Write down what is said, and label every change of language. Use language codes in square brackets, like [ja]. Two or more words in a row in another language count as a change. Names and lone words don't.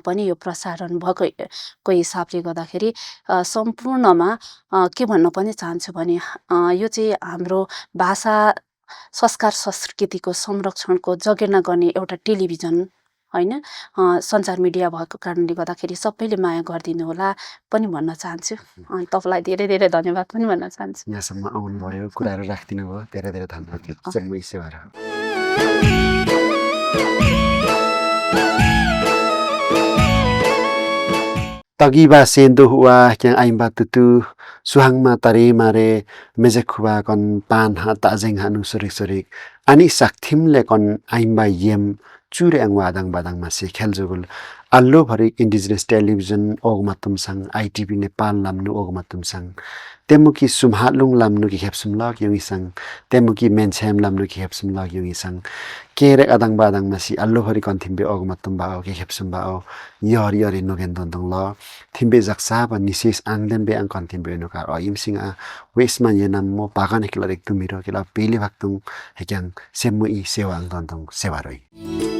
[ne] पनि यो प्रसारण भएको हिसाबले गर्दाखेरि सम्पूर्णमा के भन्न पनि चाहन्छु भने यो चाहिँ हाम्रो भाषा संस्कार संस्कृतिको संरक्षणको जगेर्ना गर्ने एउटा टेलिभिजन होइन सञ्चार मिडिया भएको कारणले गर्दाखेरि सबैले माया गरिदिनु होला पनि भन्न चाहन्छु अनि तपाईँलाई धेरै धेरै धन्यवाद पनि भन्न चाहन्छु यहाँसम्म आउनुभयो कुराहरू राखिदिनु भयो धेरै धेरै धन्यवाद [lif] जन्मै सेवा तगिबा सेन्दो हुआ क्या आइम्बा तुतु सुहाङमा तरे मारे मेजेखुवा कन पान हा ताजेङ हानु सोरिक सोरिक अनि साक्थिमले कन आइम्बा येम चुरे आङ वादाङ बादाङमा से खेलजुगुल अल्लो भरि [en] indigenous television [lif] ओगमा तुमसाङ आइटिभी नेपाल लाम्नु ओगमा तुमसाङ तेमुकी सुमहालुङ लाम्नु कि खेप्सुम लग युङिसाङ तेमुकी मेन्छ्याम लाम्नु कि खेप्सुम लग युङिसाङ केरे अदाङ बादाङमा सी अल्लो भरि कन थिम्बे ओगमा तुम्बा ओ कि खेप्सुम बा ओ यहरि यहरि नोगेन दोन्दोङ ल थिम्बे जक्सा ब निशेष आङदेन बे आङ कन थिम्बे नुका अ इमसिङ आ वेसमा येनाम मो पागन एकला रेक्तुमिरो केला पेले भाक्तुङ हेक्याङ सेम्मु इ सेवा आङ दोन्दोङ सेवा रही